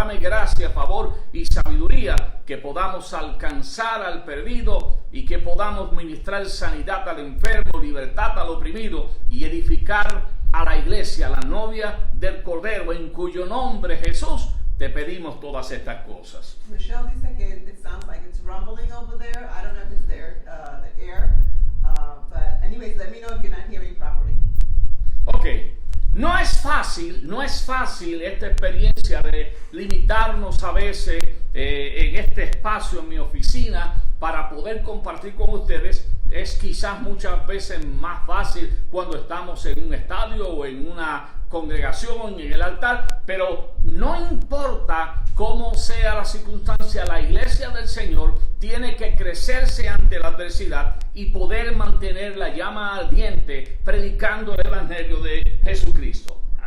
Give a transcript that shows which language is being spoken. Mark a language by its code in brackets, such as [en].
[es] Dame gracia, favor y sabiduría, que podamos alcanzar al perdido y que podamos ministrar sanidad al enfermo, libertad al oprimido y edificar a la iglesia, a la novia del Cordero, en cuyo nombre, Jesús, te pedimos todas estas cosas. [en] Michelle [es] dice que [en] it sounds like it's rumbling over there. I don't know if it's there, the air. But anyways, let me know if you're not hearing properly. Ok. [es] No es fácil esta experiencia de limitarnos a veces en este espacio en mi oficina para poder compartir con ustedes. Es quizás muchas veces más fácil cuando estamos en un estadio o en una congregación, en el altar, pero no importa cómo sea la circunstancia, la iglesia del Señor tiene que crecerse ante la adversidad y poder mantener la llama ardiente predicando el evangelio de Jesucristo.